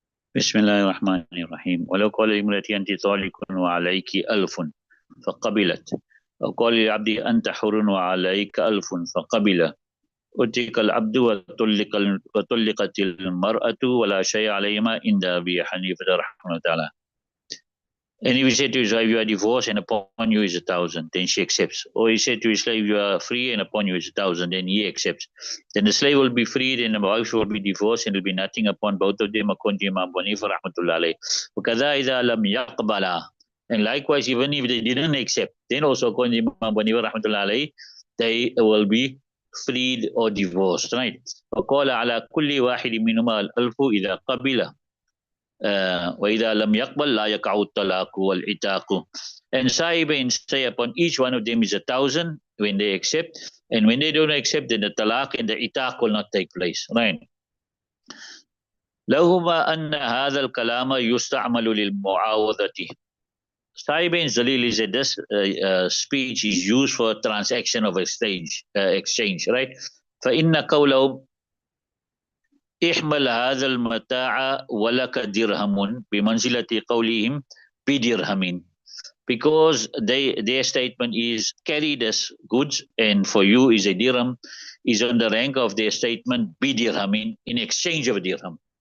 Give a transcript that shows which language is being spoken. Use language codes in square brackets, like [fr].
[ar] بسم الله الرحمن الرحيم ولو قال لامرأتي أنت طالق وعليك ألف فقبلت أو قال للعبد أنت حر وعليك ألف فقبل أتيك العبد وطلقت المرأة ولا شيء عليهما عند أبي حنيفة رحمه الله تعالى. [en] And if he said to his wife, you are divorced and upon you is 1,000, then she accepts. Or he said to his slave, you are free and upon you is 1,000, then he accepts. Then the slave will be freed and the wife will be divorced and there will be nothing upon both of them according to Imam Hanifa rahmatullah alayh. [ar] وَكَذَا إِذَا لَمْ يَقْبَلَا. [en] And likewise, even if they didn't accept, then also according to Imam Hanifa rahmatullah alayh, they will be freed or divorced, right? [ar] وَقَالَ عَلَى كُلِّ وَاحِدٍ مِّنْهُمَا الْأَلْفُ إِذَا قَبِلَ وَإِذَا لَمْ يَقْبَلْ لَا يَقَعُ الطَّلَاقُ وَالْعِتَاقُ. [en] And Sa'ibain say upon each one of them is 1,000 when they accept, and when they don't accept, then the talaq and the itaq will not take place. Right? [ar] لهما أن هذا الكلام يستعمل للمعاوضة. [en] Sa'ibain Zalil is that this speech is used for transaction of exchange, right? [ar] فإن قولهم احمل هذا المتاع ولك درهم بمنزلة قولهم بدرهم, [en] because their statement is carry this goods and for you is a dirham, is on the rank of their statement bidirhamin, in exchange of a dirham.